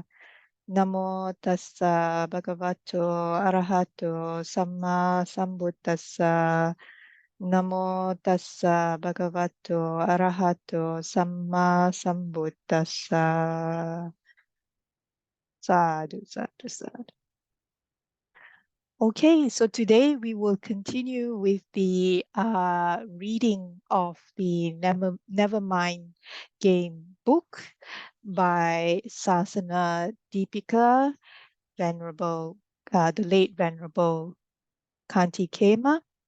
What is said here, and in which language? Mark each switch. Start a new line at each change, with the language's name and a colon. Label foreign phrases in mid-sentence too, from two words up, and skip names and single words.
Pali: Namo tassa bhagavato arahato samma sambuddhassa. Namo tassa bhagavato arahato samma sambuddhassa. Sadhu, sadhu, sadhu.
English: Okay, so today we will continue with the reading of the Nevermind Game book by Sasana Dipika, the late Venerable Khanti Khema.